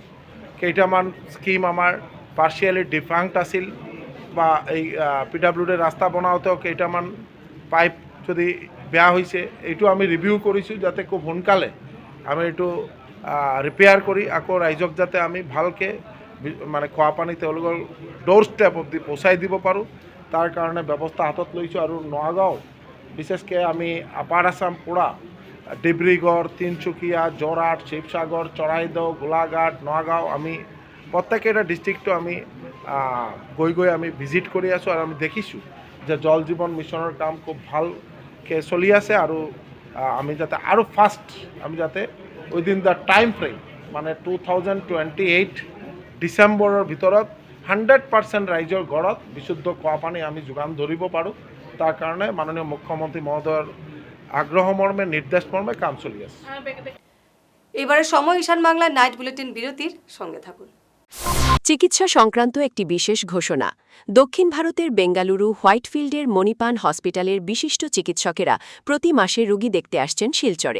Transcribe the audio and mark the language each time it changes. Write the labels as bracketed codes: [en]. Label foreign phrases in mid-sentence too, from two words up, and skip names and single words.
[as] কেইটামান স্কিম আমাৰ [en] partially defunct [as] আছিল বা এই PWD ৰাস্তা বনাওঁতেও কেইটামান পাইপ যদি বেয়া হৈছে, এইটো আমি ৰিভিউ কৰিছোঁ যাতে খুব সোনকালে আমি এইটো ৰিপেয়াৰ কৰি আকৌ ৰাইজক যাতে আমি ভালকৈ খোৱা পানী তেওঁলোকৰ [en] door step [as] অব্দি পहुঁচাই দিব পাৰোঁ, তাৰ কাৰণে ব্যৱস্থা হাতত লৈছোঁ। আৰু নগাঁও বিশেষকৈ আমি আপাৰ আছাম পুৰা ডিব্ৰুগড়, তিনিচুকীয়া, যোৰহাট, শিৱসাগৰ, চৰাইদেউ, গোলাঘাট, নগাঁও আমি প্ৰত্যেকেটা ডিষ্ট্ৰিক্টটো আমি গৈ আমি ভিজিট কৰি আছোঁ আৰু আমি দেখিছোঁ যে জল জীবন মিশনের কাম খুব ভালকে চলি আছে আৰু আমি যাতে আৰু ফাষ্ট আমি যাতে [en] within the time frame [as] মানে 2028 ডিচেম্বৰৰ ভিতৰত 100% ৰাইজৰ ঘৰত বিশুদ্ধ খোৱা পানী আমি যোগান ধৰিব পাৰোঁ। তাৰ কাৰণে মাননীয় মুখ্যমন্ত্ৰী মহোদয়ৰ আগ্রহ মর্মে নির্দেশ মর্মে কাম চলি আছে। [bn] এবারে সময় ঈশান বাংলার নাইট বুলেটিন বিরতির সঙ্গে থাকুন। চিকিৎসা সংক্রান্ত একটি বিশেষ ঘোষণা। দক্ষিণ ভারতের বেঙ্গালুরু হোয়াইটফিল্ডের মণিপান হসপিটালের বিশিষ্ট চিকিৎসকেরা প্রতি মাসে রোগী দেখতে আসছেন শিলচরে।